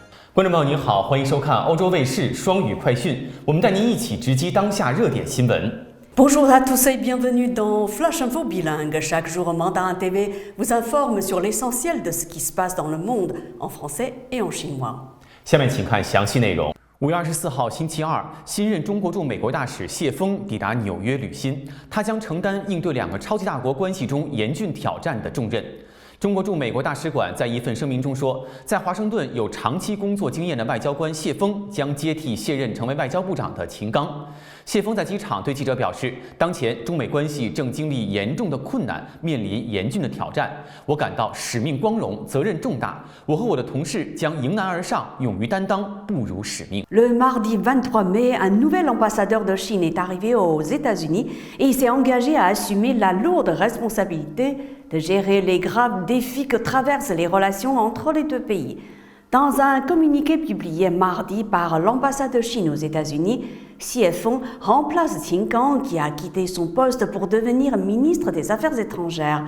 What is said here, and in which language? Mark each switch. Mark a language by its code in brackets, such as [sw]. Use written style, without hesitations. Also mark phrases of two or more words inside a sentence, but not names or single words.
[zh] 观众朋友您好，欢迎收看欧洲卫视双语快讯，我们带您一起直击当下热点新闻。 [fr] Bonjour à tous et bienvenue dans Flash Info Bilingue. Chaque jour, Mandarin TV vous informe sur l'essentiel de ce qui se passe dans le monde en français et en chinois. [zh] 下面请看详细内容。5月24号星期二，新任中国驻美国大使谢锋抵达纽约履新，他将承担应对两个超级大国关系中严峻挑战的重任。中国驻美国大使馆在一份声明中说，在华盛顿有长期工作经验的外交官谢锋将接替卸任成为外交部长的秦刚。谢锋在机场对记者表示，当前中美关系正经历严重的困难，面临严峻的挑战，我感到使命光荣，责任重大，我和我的同事将迎难而上，勇于担当，不辱使命。 [fr] Le mardi 23 mai, un nouvel ambassadeur de Chine est arrivé aux États-Unis et il s'est engagé à assumer la lourde responsabilité de gérer les graves défis que traversent les relations entre les deux pays. Dans un communiqué publié mardi par l'ambassade de Chine aux États-Unis, Xie Feng remplace Qin Gang qui a quitté son poste pour devenir ministre des Affaires étrangères.